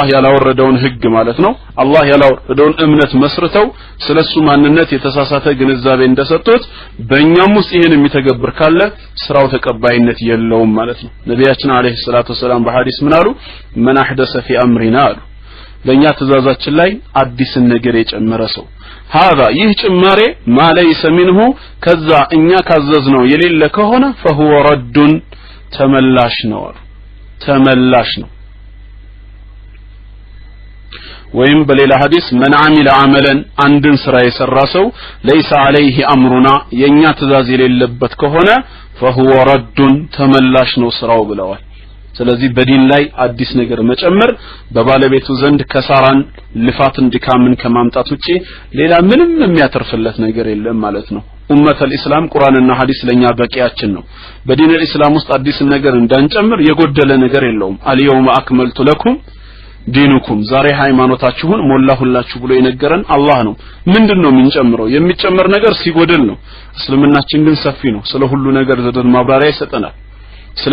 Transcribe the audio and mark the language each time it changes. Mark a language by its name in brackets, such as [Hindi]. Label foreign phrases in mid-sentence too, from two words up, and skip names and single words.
[Amharic] ያላወረደውን ህግ ማለት ነው አላህ ያላወረደውን እምነት መስርተው ስለሱ ማንነት የተሳሳተ ግንዛቤ እንደሰጡት በእኛም ውስጥ ይሄን የሚተገብር ካለ ስራው ተቀባይነት የለውም ማለት ነው ነብያችን [Arabic] عليه الصلاة والسلام [Amharic] በሐዲስ ምን አሉ [Arabic] من أحدث في أمرنا [Amharic] አሉ በእኛ ትእዛዛችን ላይ አዲስን ነገር የጨመረ ሰው هذا ይህ ጭማሬ [Arabic] ما ليس منه [Amharic] ከዛ እኛ ካዘዝነው የሌለ ከሆነ [Arabic] فهو رد [Amharic] ተመላሽ ነው ወይም በሌላ ሐዲስ [Arabic] من عمل عملا [Amharic] አንድን ስራ የሰራ ሰው [Arabic] ليس عليه امرنا [Amharic] የኛ ትእዛዝ የሌለበት ከሆነ [Arabic] فهو رد [Amharic] ተመላሽ ነው ስራው ብለዋል ስለዚህ በዲን ላይ አዲስ ነገር መጨመር በባለቤቱ ዘንድ ከሳራን ልፋትን ድካምን ከማምጣት ውጪ ሌላ ምንም የሚያተርፍለት ነገር የለም ማለት ነው [Arabic] أمة الإسلام [Amharic] ቁርአንና ሐዲስ ለኛ በቂያችን ነው በዲን الاسلام ውስጥ አዲስ ነገር እንዳንጨምር የጎደለ ነገር የለውም [Arabic] اليوم أكملت لكم دينكم [Amharic] ዛሬ ሃይማኖታችሁን ሞላሁላችሁ ብሎ የነገረን አላህ ነው ምንድነው የምንጨምረው የሚጨመር ነገር ሲጎደል ነው እስልምናችን ግን ሰፊ ነው ስለ ሁሉ ነገር ዘደን ማብራሪያ ይሰጠናል ስለ